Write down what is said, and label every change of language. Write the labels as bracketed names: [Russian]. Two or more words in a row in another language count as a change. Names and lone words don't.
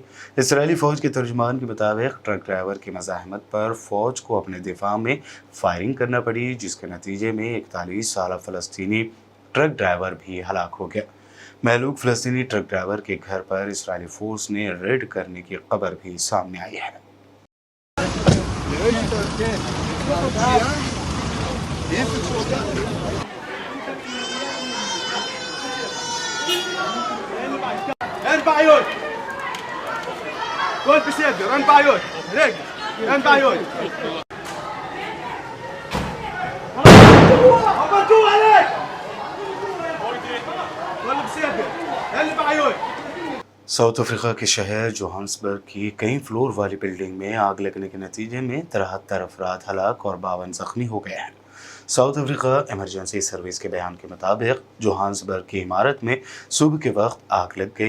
[Urdu] اسرائیلی فوج کے ترجمان کے مطابق ٹرک ڈرائیور کی مزاحمت پر فوج کو اپنے دفاع میں فائرنگ کرنا پڑی، جس کے نتیجے میں 41 سالہ فلسطینی ٹرک ڈرائیور بھی ہلاک ہو گیا. مہلوک فلسطینی ٹرک ڈرائیور کے گھر پر اسرائیلی فورس نے ریڈ کرنے کی خبر بھی سامنے آئی ہے. [Hebrew] אין בעיות! הכל בסדר, אין בעיות! רגע, אין בעיות! עבדו עליך! הכל בסדר, אין בעיות! [Urdu] ساؤتھ افریقہ کے شہر جوہانسبرگ کی کئی فلور والی بلڈنگ میں آگ لگنے کے نتیجے میں 73 افراد ہلاک اور 52 زخمی ہو گئے ہیں. ساؤتھ افریقہ ایمرجنسی سروس کے بیان کے مطابق جوہانسبرگ کی عمارت میں صبح کے وقت آگ لگ گئی.